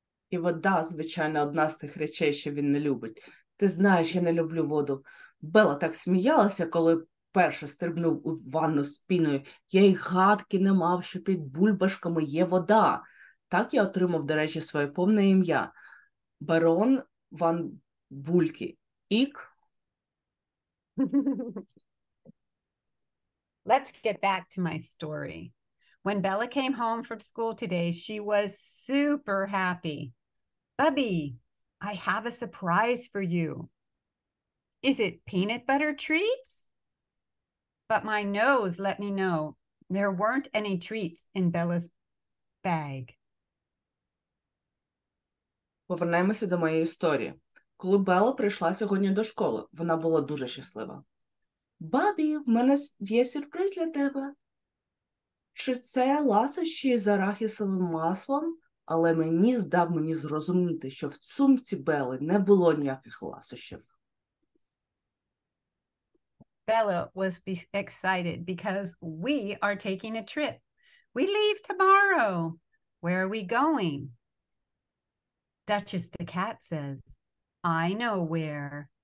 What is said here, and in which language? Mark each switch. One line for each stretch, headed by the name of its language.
Ukrainian: І вода, звичайно, одна з тих речей, що він не любить. Ти знаєш, я не люблю воду. Белла так сміялася, коли перше стрибнув у ванну з піною. Я й гадки не мав, що під бульбашками є вода. Так я отримав, до речі, своє повне ім'я. Барон ван Бульки. Ік.
English: Let's get back to my story. When Bella came home from school today, she was super happy. Bubby, I have a surprise for you. Is it peanut butter treats? But my nose let me know there weren't any treats in Bella's bag.
Ukrainian: Повернемося до моєї історії. Коли Белла прийшла сьогодні до школи, вона була дуже щаслива. Бабі, в мене є сюрприз для тебе. Чи це ласощі з арахісовим маслом? Але здав мені зрозуміти, що в сумці Белли не було ніяких ласощів.
English: Bella was excited because we are taking a trip. We leave tomorrow. Where are we going? Duchess the cat says, I know where.